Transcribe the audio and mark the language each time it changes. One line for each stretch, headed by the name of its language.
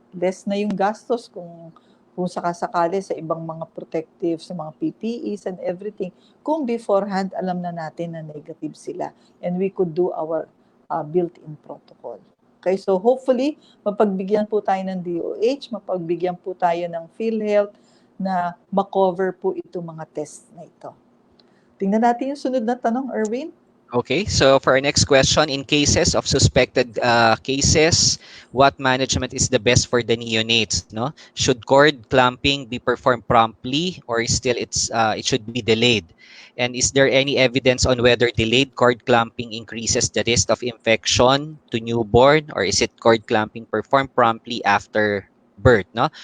Filipino: Less na yung gastos kung sakasakali sa ibang mga protectives, sa mga PPEs and everything. Kung beforehand, alam na natin na negative sila.
English: And we could do our built-in protocol. Okay, so hopefully,
Filipino: mapagbigyan po tayo ng DOH, mapagbigyan po tayo ng PhilHealth na makover po itong mga test na ito. Tingnan natin yung sunod na tanong, Erwin.
English: Okay, so for our next question, in cases of suspected cases, what management is the best for the neonates? No, should cord clamping be performed promptly, or still it should be delayed? And is there any evidence on whether delayed cord clamping increases the risk of infection to newborn, or is it cord clamping performed promptly after birth, no?